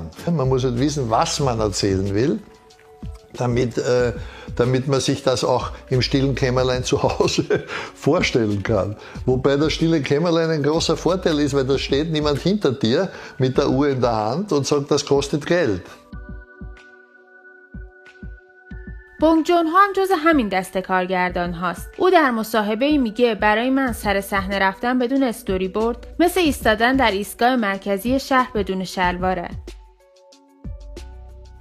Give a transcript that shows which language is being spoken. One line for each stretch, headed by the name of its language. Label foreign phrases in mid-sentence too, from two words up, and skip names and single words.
German: Man muss halt wissen, was man erzählen will, damit man sich das auch im stillen Kämmerlein zu Hause vorstellen kann. Wobei das stille Kämmerlein ein großer Vorteil ist, weil da steht niemand hinter dir mit der Uhr in der Hand und sagt, das kostet Geld.
Persian: بونگ جون ها هم جز همین دسته کارگردان هاست. او در مصاحبه‌ای میگه برای من سر صحنه رفتن بدون
English: story board
Persian: مثل ایستادن در ایستگاه مرکزی شهر بدون شلواره.